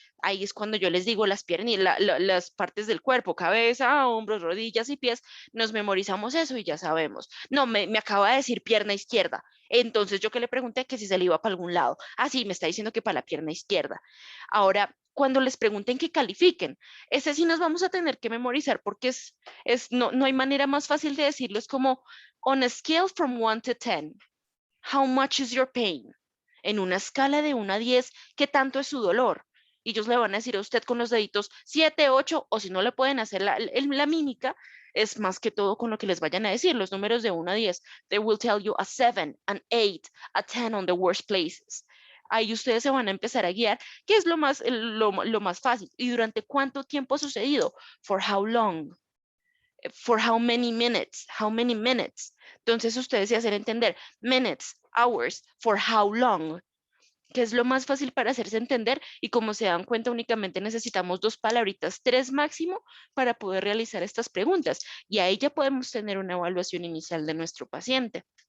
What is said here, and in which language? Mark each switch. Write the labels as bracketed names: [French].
[Spanish] Ahí es cuando yo les digo las piernas, las partes del cuerpo, cabeza, hombros, rodillas y pies, nos memorizamos eso y ya sabemos. No, me acaba de decir pierna izquierda. Entonces yo que le pregunté que si se le iba para algún lado. Ah, sí, me está diciendo que para la pierna izquierda. Ahora, cuando les pregunten que califiquen, ese sí nos vamos a tener que memorizar porque no hay manera más fácil de decirlo. [English] Es como, on a scale from 1 to 10, how much is your pain? [Spanish] En una escala de 1 a 10, ¿qué tanto es su dolor? Y ellos le van a decir a usted con los deditos 7, 8, o si no le pueden hacer la mímica, es más que todo con lo que les vayan a decir, los números de 1 a 10. [English] They will tell you a 7, an 8, a 10 on the worst places. [Spanish] Ahí ustedes se van a empezar a guiar, que es lo más fácil. ¿Y durante cuánto tiempo ha sucedido? [English] For how long? For how many minutes? How many minutes? [Spanish] Entonces ustedes se hacen entender minutes, hours, [English] for how long, [Spanish] que es lo más fácil para hacerse entender, y como se dan cuenta únicamente necesitamos 2 palabritas, 3 máximo para poder realizar estas preguntas, y ahí ya podemos tener una evaluación inicial de nuestro paciente.